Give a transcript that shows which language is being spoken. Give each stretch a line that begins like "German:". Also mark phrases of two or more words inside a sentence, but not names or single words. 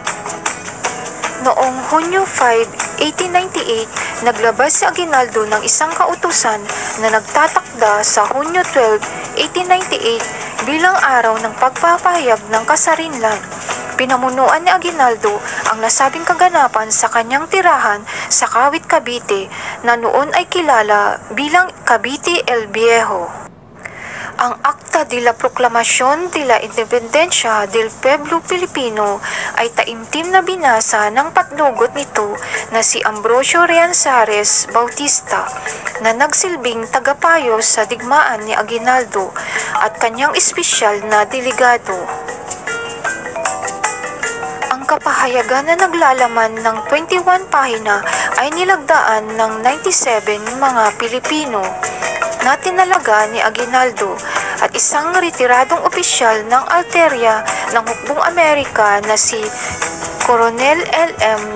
Filipino: Noong Hunyo 5, 1898, naglabas si Aguinaldo ng isang kautusan na nagtatakda sa Hunyo 12, 1898 bilang araw ng pagpapahayag ng Kasarinlan. Pinamunuan ni Aguinaldo ang nasabing kaganapan sa kanyang tirahan sa Kawit, Cavite na noon ay kilala bilang Cavite el Viejo. Ang Acta de la Proclamación de la Independencia del Pueblo Filipino ay taimtim na binasa ng patnugot nito na si Ambrosio Rianzares Bautista na nagsilbing tagapayo sa digmaan ni Aguinaldo at kanyang espesyal na delegado. Kapahayagan na naglalaman ng 21 pahina ay nilagdaan ng 97 mga Pilipino na tinalaga ni Aguinaldo at isang retiradong opisyal ng Alteria ng Hukbong Amerika na si Coronel L.M.